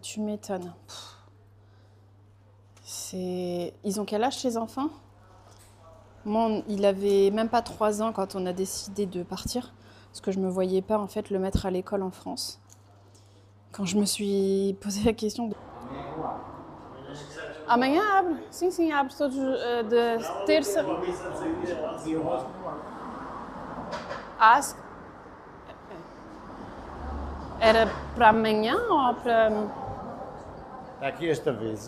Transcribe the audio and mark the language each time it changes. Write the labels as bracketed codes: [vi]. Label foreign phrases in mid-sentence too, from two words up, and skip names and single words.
[fr] Tu m'étonnes. Ils ont quel âge, ces enfants? Moi, il avait même pas 3 ans quand on a décidé de partir, parce que je me voyais pas en fait le mettre à l'école en France. Quand je me suis posé la question de... [pt] Amanhã abre. Sim, sim, abre todos de terça. Às... Era para amanhã ou para... Aqui esta vez.